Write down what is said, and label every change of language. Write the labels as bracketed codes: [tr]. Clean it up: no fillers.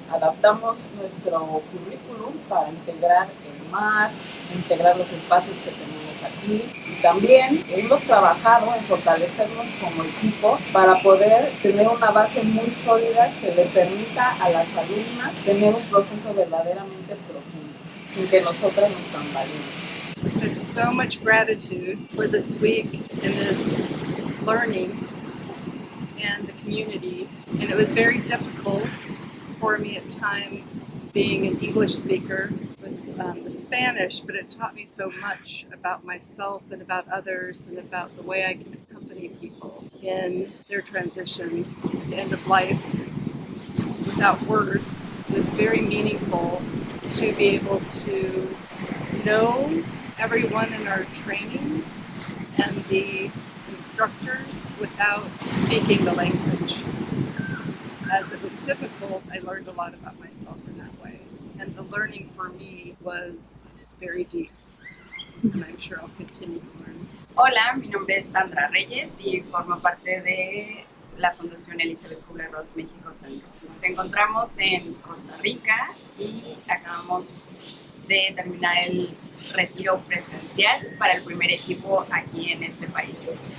[es] Adaptamos nuestro currículum para integrar el mar, integrar los espacios que tenemos aquí y también hemos trabajado en fortalecernos como equipo para poder tener una base muy sólida que le permita a las alumnas tener un proceso verdaderamente profundo sin que nosotras nos tambalemos. [en] There's so much gratitude for this week and this learning and the community, and it was very difficult for me at times being an English speaker with the Spanish, but it taught me so much about myself and about others and about the way I can accompany people in their transition at the end of life without words. It was very meaningful to be able to know everyone in our training and the instructors without speaking the language. As it was difficult, I learned a lot about myself in that way. And the learning for me was very deep. And I'm sure I'll continue to learn. [es] Hola, mi nombre es Sandra Reyes y formo parte de la Fundación Elizabeth Kubler-Ross México Centro. Nos encontramos en Costa Rica y acabamos de terminar el retiro presencial para el primer equipo aquí en este país.